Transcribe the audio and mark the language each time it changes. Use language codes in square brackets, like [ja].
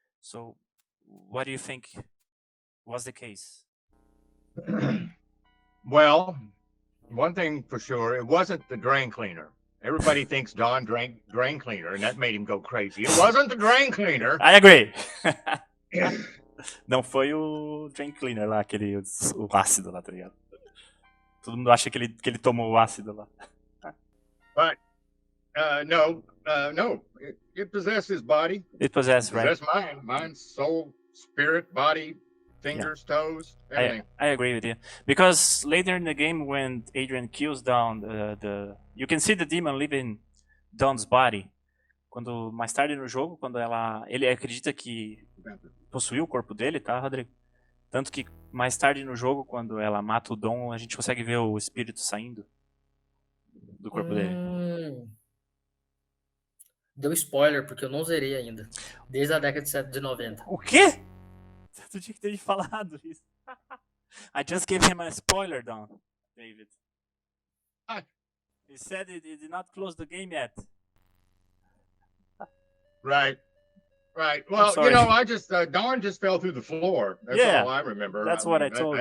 [en] So, what do you think was the case? Well, one thing for sure, it wasn't the drain cleaner. Everybody thinks Don drank drain cleaner, and that made him go crazy. It wasn't the drain cleaner. I agree. [pt] Não foi o drain cleaner lá, o ácido lá, tá ligado? Todo mundo acha que ele tomou o ácido lá. [en] But no, it possessed his body. It possessed, right? It possessed mine, soul, spirit, body, fingers, toes, everything. I agree with you. Because later in the game, when Adrian kills Dawn, you can see the demon leaving Dawn's body. [pt] Quando mais tarde no jogo, quando ele acredita que possuiu o corpo dele, tá, Rodrigo? Tanto que mais tarde no jogo, quando ela mata o Dom, a gente consegue ver o espírito saindo do corpo dele. Deu spoiler, porque eu não zerei ainda. Desde a década de 90. O quê? Tu tinha que ter falado isso. [en] I just gave him a spoiler, Don, David. He said he did not close the game yet. Right. Well, I just Don just fell through the floor. That's all I remember. That's what I told him.